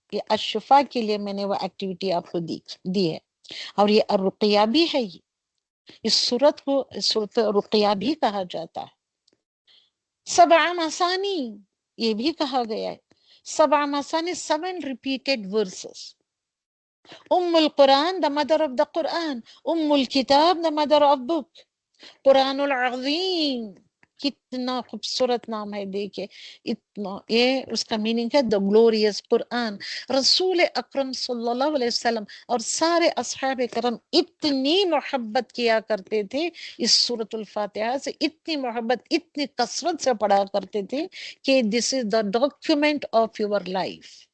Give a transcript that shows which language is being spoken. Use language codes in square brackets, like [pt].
[ur] یہ الشفا کے لیے میں نے وہ ایکٹیویٹی آپ کو دی ہے. اور یہ الرقیہ بھی ہے. اس سورت کو سورت رقیہ بھی کہا جاتا ہے. سبع مثانی یہ بھی کہا گیا ہے. سبع مثانی [en] 7 repeated verses. القرآن the mother of the Quran. الکتاب the mother of book. [ur] قرآن العظیم، کتنا خوبصورت نام ہے. دیکھیں اتنا، یہ اس کا میننگ ہے [en] the glorious [ur] قرآن. رسول اکرم صلی اللہ علیہ وسلم اور سارے اصحاب کرام اتنی محبت کیا کرتے تھے اس سورۃ الفاتحہ سے، اتنی محبت، اتنی کثرت سے پڑھا کرتے تھے کہ [en] this is the document of your life.